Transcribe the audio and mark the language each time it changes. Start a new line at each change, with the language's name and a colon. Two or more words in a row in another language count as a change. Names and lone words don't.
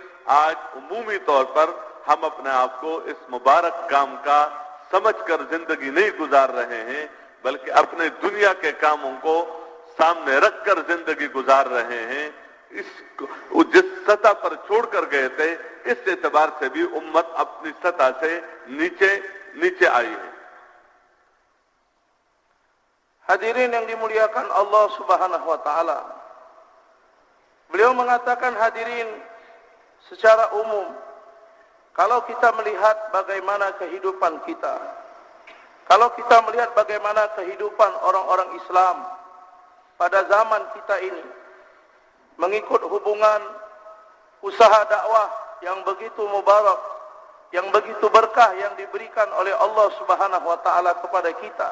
Urdu: آج عمومی طور پر ہم اپنے آپ کو اس مبارک کام کا سمجھ کر زندگی نہیں گزار رہے ہیں، بلکہ اپنے دنیا کے کاموں کو سامنے رکھ کر زندگی گزار رہے ہیں. اس جس سطح پر چھوڑ کر گئے تھے، اس اعتبار سے بھی امت اپنی سطح سے نیچے آئی ہے.
Indonesian: Hadirin yang dimuliakan
Arabic: الله سبحانه وتعالى.
Indonesian: Beliau mengatakan, hadirin, secara umum kalau kita melihat bagaimana kehidupan kita, kalau kita melihat bagaimana kehidupan orang-orang Islam pada zaman kita ini, mengikut hubungan usaha dakwah yang begitu mubarak, yang begitu berkah yang diberikan oleh
Arabic: الله سبحانه وتعالى
Indonesian: kepada kita.